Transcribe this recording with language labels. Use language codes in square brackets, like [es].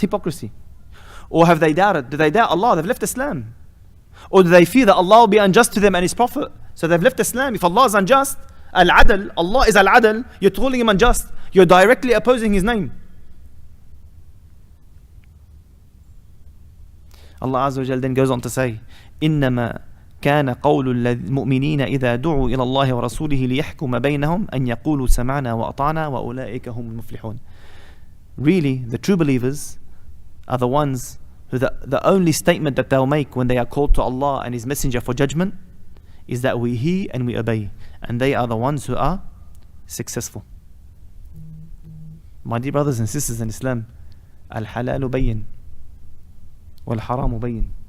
[en] Hypocrisy. Or have they doubted? Do they doubt Allah? They've left Islam. Or do they fear that Allah will be unjust to them and His Prophet? So they've left Islam. If Allah is unjust, Al-Adl, Allah is Al-Adl, you're calling Him unjust. You're directly opposing His name. Allah Azza wa Jal then goes on to say, [ar] إِنَّمَا كان قول المؤمنين إذا دعوا إلى الله ورسوله ليحكم بينهم أن يقولوا سمعنا وأطعنا وأولئك هم المفلحون. [en] Really, the true believers are the ones who the only statement that they'll make when they are called to Allah and His messenger for judgment is that we hear and we obey, and they are the ones who are successful. My dear brothers and sisters in Islam, al-halal bayyin wal-haram bayyin.